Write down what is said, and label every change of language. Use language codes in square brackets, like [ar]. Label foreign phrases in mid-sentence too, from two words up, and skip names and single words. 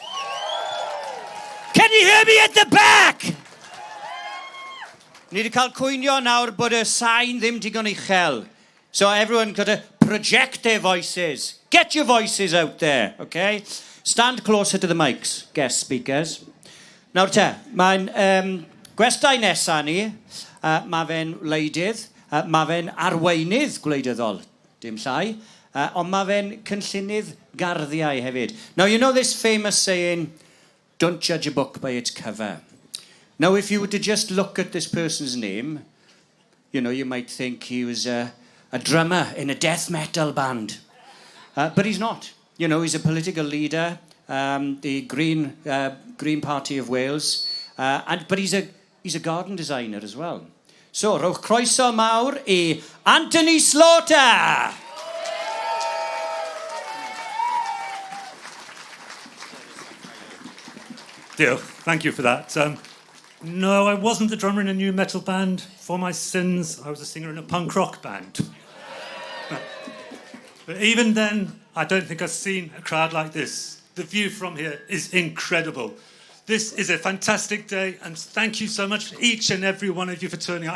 [en] Can you hear me at the back? [cy] Ni wedi cael cwynio nawr bod y sain ddim digon uchel. [en] So everyone got to project their voices. Get your voices out there, OK? Stand closer to the mics, guest speakers. [cy] Nawr te, mae'n gwestai nesaf ni, mae fe'n wleidydd, mae fe'n arweinydd gwleidyddol, dim llai, ond mae fe'n cynllunydd garddiau hefyd. [en] Now, you know this famous saying, don't judge a book by its cover. Now, if you were to just look at this person's name, you know, you might think he was a drummer in a death metal band. But he's not. You know, he's a political leader, the Green Party of Wales, but he's a garden designer as well. So, [cy] rhowch croeso mawr I Anthony Slaughter! Diolch. [en] Thank you for that. No, I wasn't the drummer in a new metal band. For my sins, I was a singer in a punk rock band. But even then, I don't think I've seen a crowd like this. The view from here is incredible. This is a fantastic day, and thank you so much, each and every one of you, for turning out.